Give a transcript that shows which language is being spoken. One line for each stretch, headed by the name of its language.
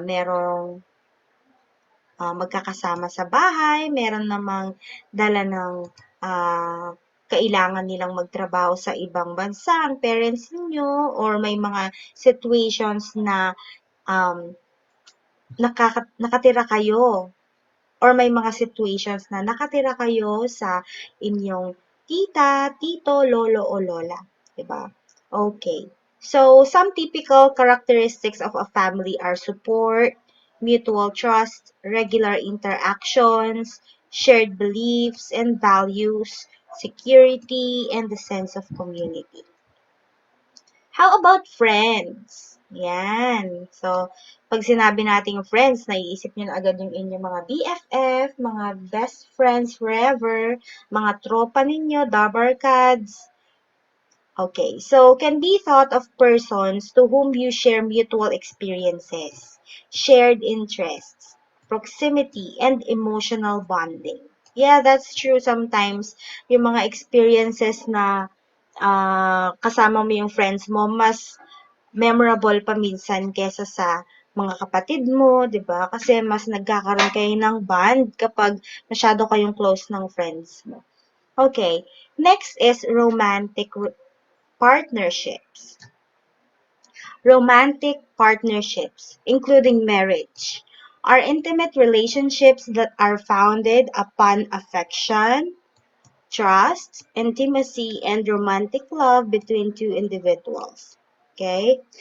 Filipino: Merong magkakasama sa bahay, meron namang dala ng kailangan nilang magtrabaho sa ibang bansa ang parents ninyo or may mga situations na um, nakatira kayo or may mga situations na nakatira kayo sa inyong tita, tito, lolo o lola, 'di ba? Okay.
English: So, some typical characteristics of a family are support, mutual trust, regular interactions, shared beliefs and values, security, and the sense of community. How about friends?
Filipino: Yan. So, pag sinabi nating friends, naiisip nyo na agad yung inyong mga BFF, mga best friends forever, mga tropa ninyo, dabarkads.
English: Okay, so can be thought of persons to whom you share mutual experiences, shared interests, proximity, and emotional bonding. Yeah, that's true sometimes.
Filipino: Yung mga experiences na kasama mo yung friends mo, mas memorable pa minsan kesa sa mga kapatid mo, 'di ba? Kasi mas nagkakaroon kayo ng bond kapag masyado kayong close ng friends mo.
English: Okay, next is romantic partnerships. Romantic partnerships, including marriage, are intimate relationships that are founded upon affection, trust, intimacy, and romantic love between two individuals. Okay?